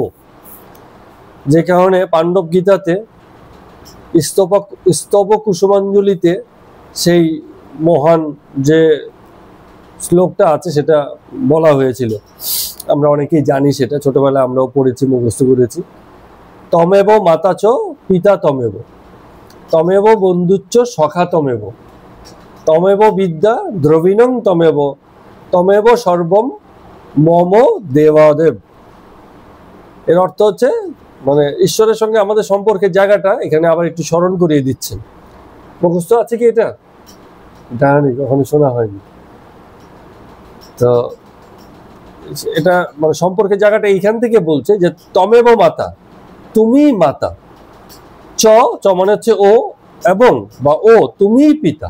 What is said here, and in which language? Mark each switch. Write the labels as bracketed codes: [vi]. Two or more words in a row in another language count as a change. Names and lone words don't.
[bn] যে কারণে পাণ্ডব গীতাতে স্তব কুসুমাঞ্জলিতে সেই মহান যে শ্লোকটা আছে সেটা বলা হয়েছিল। আমরা অনেকেই জানি, সেটা ছোটবেলায় আমরাও পড়েছি, মুখস্থ করেছি। [sa] তমেব মাতাচ পিতা তমেব, তমেব বন্ধুচ্চ সখা তমেব, তমেব বিদ্যা দ্রবিণং তমেব, তমেব সর্বম মম দেবাদেব। [bn] এর অর্থ হচ্ছে ঈশ্বরের সঙ্গে আমাদের সম্পর্কের জায়গাটা এখানে আবার একটু স্মরণ করিয়ে দিচ্ছেন। মুখস্থ আছে কি? এটা জানি, কখনো শোনা হয়নি। তো এটা মানে সম্পর্কের জায়গাটা এইখান থেকে বলছে যে [sa] তমেব মাতা, [bn] তুমি মাতা, চ চ মানে হচ্ছে ও, এবং বা ও তুমিই পিতা।